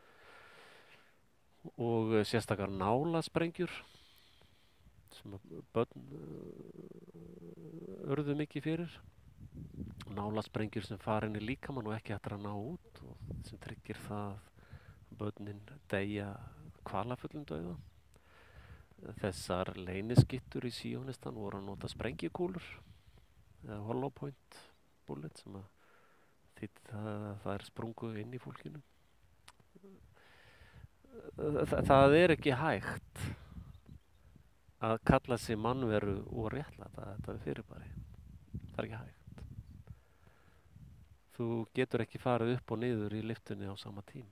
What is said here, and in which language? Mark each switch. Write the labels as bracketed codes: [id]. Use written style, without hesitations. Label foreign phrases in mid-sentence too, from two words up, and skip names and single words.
[is] og sérstakar nálasprengjur sem að börn urðu mikið fyrir, nálasprengjur sem fara inn í líkamann og ekki hægt að ná út og sem tryggir það að börnin deyja kvalafullum dauða. Þessar leyniskittur í Síónistan voru að nota sprengikúlur eða [en] hollow point bullet [is] sem að þýddi að það er sprungu inn í fólkinu. Það er ekki hægt að kalla sig mannveru og réttlæta þetta fyrirbæri. Það er ekki hægt. Þú getur ekki farið upp og niður í lyftunni á sama tíma.